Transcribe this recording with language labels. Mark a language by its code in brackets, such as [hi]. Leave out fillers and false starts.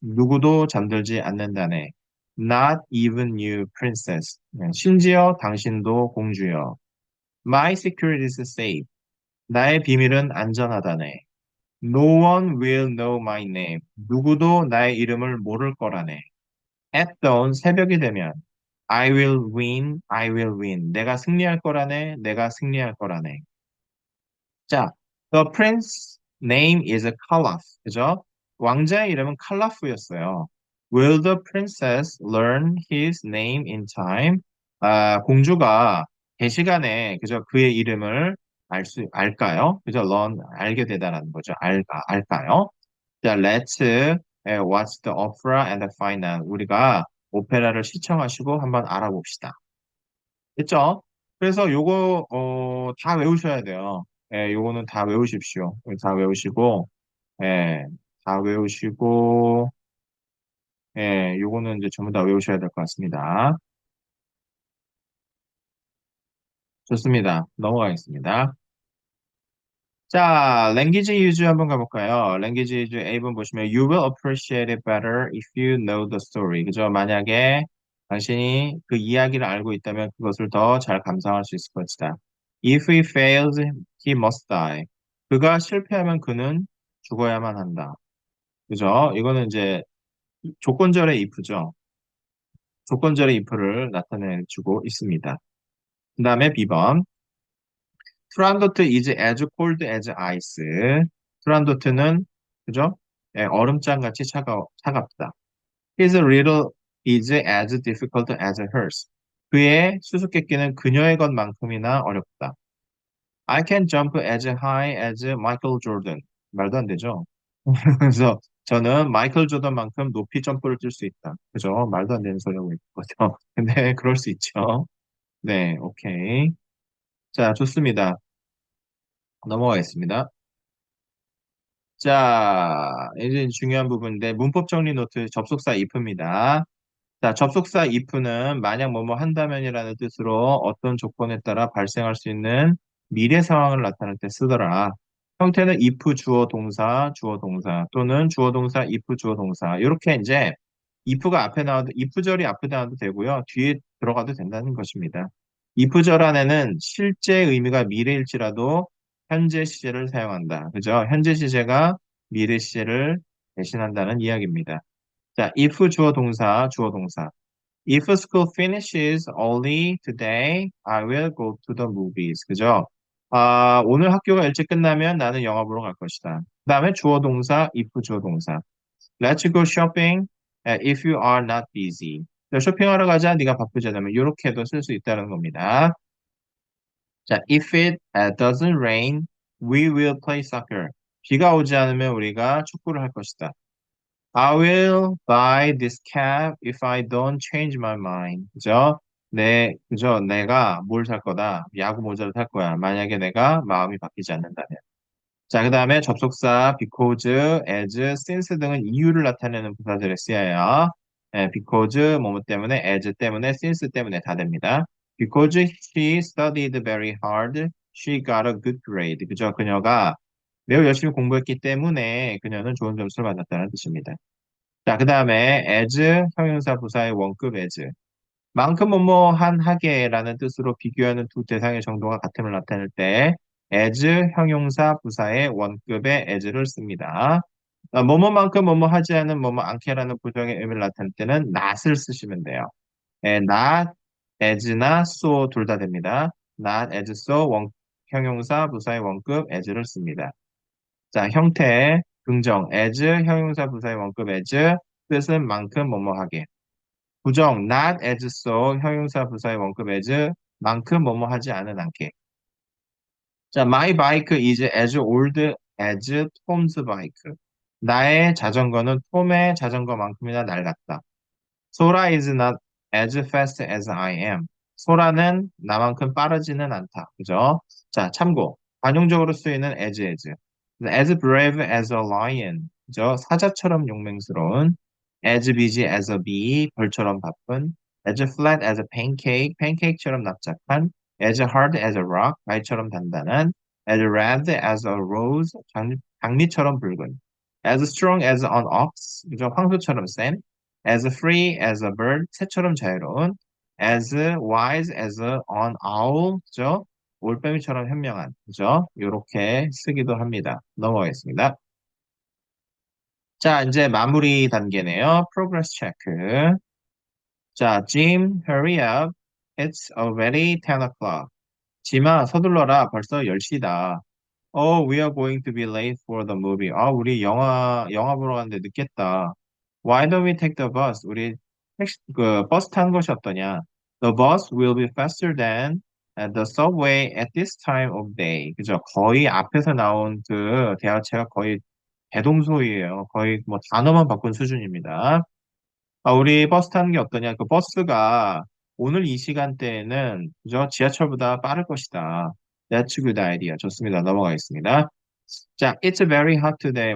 [ko] 누구도 잠들지 않는다네. [en] Not even you, princess. [ko] 심지어 당신도 공주여. [en] My secret is safe. [ko] 나의 비밀은 안전하다네. [en] No one will know my name. [ko] 누구도 나의 이름을 모를 거라네. [en] At dawn, [ko] 새벽이 되면 [en] I will win, I will win. [ko] 내가 승리할 거라네, 내가 승리할 거라네. [en] 자, the prince name is Caliph. [ko] 그죠? 왕자의 이름은 칼라프였어요. [en] Will the princess learn his name in time? [ko] 공주가 대시간에 그죠? 그의 이름을 알까요? 그죠? learn 알게 되다라는 거죠. 알까요? [en] 자, let's watch the opera and find out. [ko] 우리가 오페라를 시청하시고 한번 알아봅시다. 됐죠? 그래서 요거 다 외우셔야 돼요. 요거는 다 외우십시오. 다 외우시고 예, 다 외우시고 요거는 이제 전부 다 외우셔야 될 것 같습니다. 좋습니다. 넘어가겠습니다. 자, 랭귀지 유즈 한번 가볼까요? 랭귀지 유즈 A번 보시면 [en] You will appreciate it better if you know the story. [ko] 그죠? 만약에 당신이 그 이야기를 알고 있다면 그것을 더 잘 감상할 수 있을 것이다. [en] If he fails, he must die. [ko] 그가 실패하면 그는 죽어야만 한다. 그죠? 이거는 이제 조건절의 if죠. 조건절의 if를 나타내주고 있습니다. 그 다음에 B번. [en] 트란도트 is as cold as ice. [ko] 트란도트는 그죠? 얼음장 같이 차갑다. [en] His riddle is as difficult as hers. [ko] 그의 수수께끼는 그녀의 것만큼이나 어렵다. [en] I can jump as high as Michael Jordan. [ko] 말도 안 되죠? 그래서 저는 마이클 조던만큼 높이 점프를 뛸 수 있다. 그죠? 말도 안 되는 소리하고 있거든요. 근데 그럴 수 있죠. 네, 오케이. 자, 좋습니다. 넘어가겠습니다. 자, 이제 중요한 부분인데 문법 정리 노트 접속사 if입니다. 자, 접속사 if는 만약 뭐뭐 한다면이라는 뜻으로 어떤 조건에 따라 발생할 수 있는 미래 상황을 나타낼 때 쓰더라. 형태는 if 주어 동사, 주어 동사 또는 주어 동사, if 주어 동사. 이렇게 이제 if가 앞에 나와도 if절이 앞에 나와도 되고요. 뒤에 들어가도 된다는 것입니다. if절 안에는 실제 의미가 미래일지라도 현재 시제를 사용한다. 그죠? 현재 시제가 미래 시제를 대신한다는 이야기입니다. 자, if 주어 동사, 주어 동사. [en] If school finishes early today, I will go to the movies. [ko] 그죠? 오늘 학교가 일찍 끝나면 나는 영화 보러 갈 것이다. 그 다음에 주어 동사, if 주어 동사. [en] Let's go shopping if you are not busy. [ko] 자, 쇼핑하러 가자. 네가 바쁘지 않으면 이렇게도 쓸 수 있다는 겁니다. [en] 자, if it doesn't rain, we will play soccer. [ko] 비가 오지 않으면 우리가 축구를 할 것이다. [en] I will buy this cap if I don't change my mind. [ko] 그죠? 그죠? 내가 뭘 살 거다? 야구 모자를 살 거야. 만약에 내가 마음이 바뀌지 않는다면. 자, 그 다음에 접속사 because, as, since 등은 이유를 나타내는 부사절에 쓰여요. because, 뭐뭐 때문에, as 때문에, since 때문에 다 됩니다. [en] Because she studied very hard, she got a good grade. [ko] 그죠? 그녀가 매우 열심히 공부했기 때문에 그녀는 좋은 점수를 받았다는 뜻입니다. 자, 그 다음에 as 형용사 부사의 원급 as 만큼 뭐뭐한 하게라는 뜻으로 비교하는 두 대상의 정도가 같음을 나타낼 때 as 형용사 부사의 원급의 as를 씁니다. 뭐뭐만큼 뭐뭐 하지 않은 뭐뭐 않게라는 부정의 의미를 나타낼 때는 not을 쓰시면 돼요. not as나 so 둘 다 됩니다. not as so 형용사 부사의 원급 as를 씁니다. 자, 형태, 긍정, as, 형용사 부사의 원급 as, 뜻은 만큼 뭐뭐하게. 부정, not as so, 형용사 부사의 원급 as, 만큼 뭐뭐하지 않은 않게. [en] 자, my bike is as old as Tom's bike. [ko] 나의 자전거는 톰의 자전거만큼이나 낡았다. [en] Sora is not as fast as I am. [ko] 소라는 나만큼 빠르지는 않다. 그죠? 자, 참고. 관용적으로 쓰이는 as. [en] As brave as a lion. 그죠? [ko] 사자처럼 용맹스러운. [en] As busy as a bee. [ko] 벌처럼 바쁜. [en] As flat as a pancake. [ko] pancake처럼 납작한. [en] As hard as a rock. [ko] 바위처럼 단단한. [en] As red as a rose. [ko] 장미처럼 붉은. [en] As strong as an ox. 그죠? [ko] 황소처럼 센. [en] As free as a bird, [ko] 새처럼 자유로운. [en] As wise as an owl, 그죠? [ko] 올빼미처럼 현명한, 그죠? 이렇게 쓰기도 합니다. 넘어가겠습니다. 자, 이제 마무리 단계네요. [en] Progress check. 자, Jim, hurry up. It's already 10 o'clock. [ko] 짐아, 서둘러라. 벌써 10시다. [en] Oh, we are going to be late for the movie. [ko] 우리 영화 보러 가는데 늦겠다. [en] Why don't we take the bus? [ko] 우리 버스 타는 것이 어떠냐? [en] The bus will be faster than the subway at this time of day. [ko] 그죠? 거의 앞에서 나온 그 대화체가 거의 대동소이에요. 거의 뭐 단어만 바꾼 수준입니다. 우리 버스 타는 게 어떠냐? 그 버스가 오늘 이 시간대에는 그죠? 지하철보다 빠를 것이다. [en] That's a good idea. [ko] 좋습니다. 넘어가겠습니다. [en] 자, it's very hot today.